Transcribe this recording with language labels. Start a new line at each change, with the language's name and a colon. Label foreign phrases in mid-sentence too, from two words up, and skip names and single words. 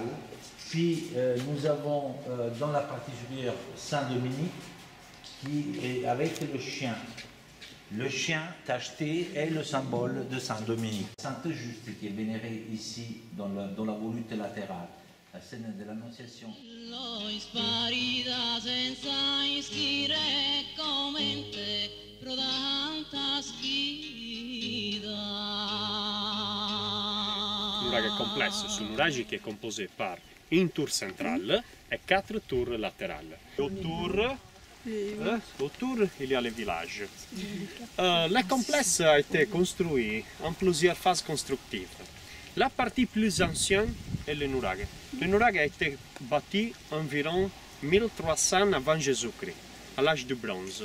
French: Puis nous avons dans la partie supérieure Saint-Dominique qui est avec le chien. Le chien tacheté est le symbole de Saint-Dominique. Sainte-Juste qui est vénérée ici dans la volute latérale, la scène de l'Annonciation.
Italian: Nuraghe è complesso, su nuraghe che è
French: composé par une tour centrale et 4 tours latérales. Autour, il y a les villages. Le complexe a été construit en plusieurs phases constructives. La partie plus ancienne est le nuraghe. Le nuraghe a été bâti environ 1300 avant Jésus-Christ, à l'âge du bronze.